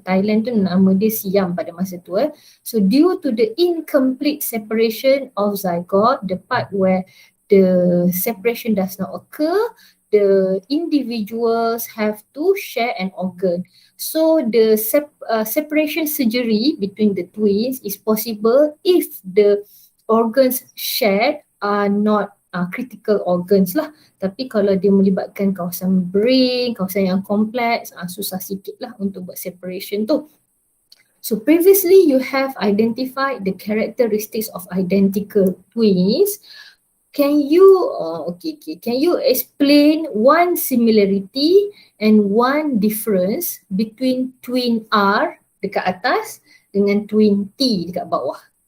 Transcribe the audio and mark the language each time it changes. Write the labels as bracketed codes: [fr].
[ms] Thailand tu nama dia Siam pada masa tu. [en] So due to the incomplete separation of zygote, the part where the separation does not occur, the individuals have to share an organ. So the separation surgery between the twins is possible if the organs shared are not critical organs lah. [ms] Tapi kalau dia melibatkan kawasan brain, kawasan yang kompleks, susah sikit lah untuk buat separation tu. [en] So previously you have identified the characteristics of identical twins. Can you can you explain one similarity and one difference between twin R [ms] dekat atas dengan [en] twin T [ms] dekat bawah?